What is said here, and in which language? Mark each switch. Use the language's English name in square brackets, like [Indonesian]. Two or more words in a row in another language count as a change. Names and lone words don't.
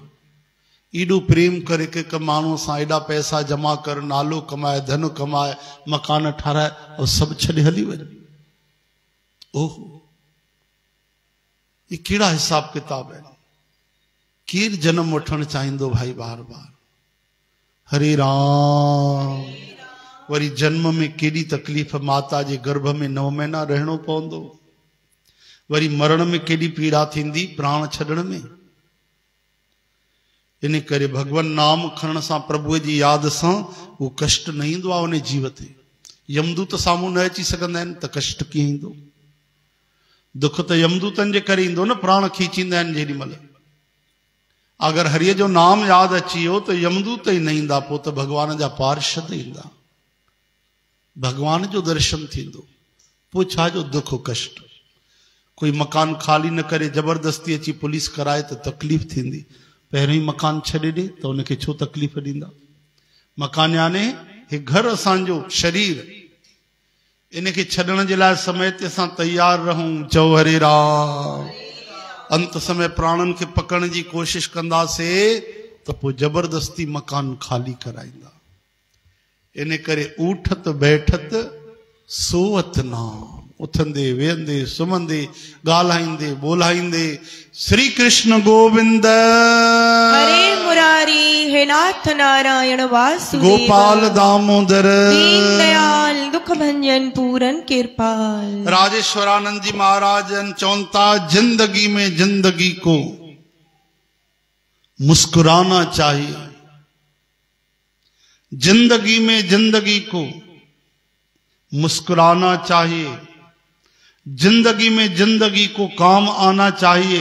[Sindhi] एॾो प्रेम करे के माण्हू सां एॾा पैसा जमा कर, नालो कमाए, धन कमाए, मकान ठाराए और सभु छॾे हली वञे। ओहो, ये कहिड़ा हिसाब किताब आहिनि? केरु जन्म वठणु चाहींदो भाई बार बार? हरे राम। वरी जन्म में केॾी तकलीफ़, माता जे गर्भ में 9 महीना रहणो पवंदो, वरी मरण में केॾी पीड़ा थींदी, प्राण छॾण में। इन करे भगवान नाम खणण सां, प्रभुअ जी याद सां उहो कष्ट न ईंदो आहे उन जीव ते। यमदूत साम्हूं न अची सघंदा आहिनि त कष्ट कीअं ईंदो? दुख त यमदूतनि जे करे ईंदो न, प्राण खींचींदा आहिनि जेॾी महिल। अगरि हरिय जो नाम यादि अची वियो त यमदूत ई न ईंदा, पोइ त भगवान जा पार्षद ईंदा, भगवान जो दर्शन थींदो, पोइ छा जो दुख कष्ट। कोई मकान खाली न करे जबरदस्ती अची पुलिस कराए त तकलीफ़ थींदी, पहिरियों ई मकान छॾे ॾे त उनखे छो तकलीफ़ ॾींदा? मकान याने हे घर असांजो शरीर, इनखे छॾण जे लाइ समय ते असां तयार रहूं। चओ हरे राम। अंत समय प्राणन खे पकड़ण जी कोशिश कंदासीं त पोइ जबरदस्ती मकान खाली कराईंदा। इन करे [Hindi] उठत बैठत सोवत नाम, [Sindhi] उथंदे वेहंदे सुम्हंदे ॻाल्हाईंदे ॿोलाईंदे श्री कृष्ण गोविंद हरे मुरारी, हे नाथ नारायण वासुदेव। गोपाल दामोदर दीन दयाल दुख भंजन पूरन कृपाल। [Hindi] राजेश्वरानंद जी महाराज चौंता, जिंदगी में जिंदगी को मुस्कुराना चाहिए, जिंदगी में जिंदगी को मुस्कुराना चाहिए, जिंदगी में जिंदगी को काम आना चाहिए।